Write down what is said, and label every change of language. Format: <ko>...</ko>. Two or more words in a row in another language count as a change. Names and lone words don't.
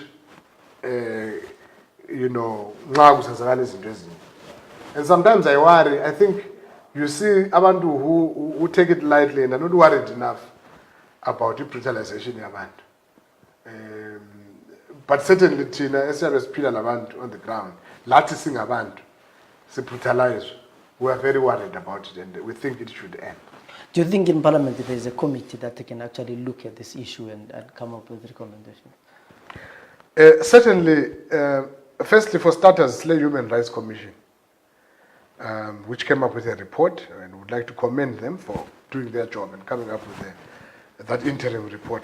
<en>And sometimes I worry, I think you see abantu who take it lightly and are not worried enough about the brutalization of abantu. But certainly, Tina, as I was on the ground, Lati sing abantu, se brutalize. We are very worried about it and we think it should end. Do you think in Parliament there is a committee that can actually look at this issue and come up with recommendations? Certainly, firstly, for starters, the Human Rights Commission, which came up with a report, and would like to commend them for doing their job and coming up with that interim report.</en>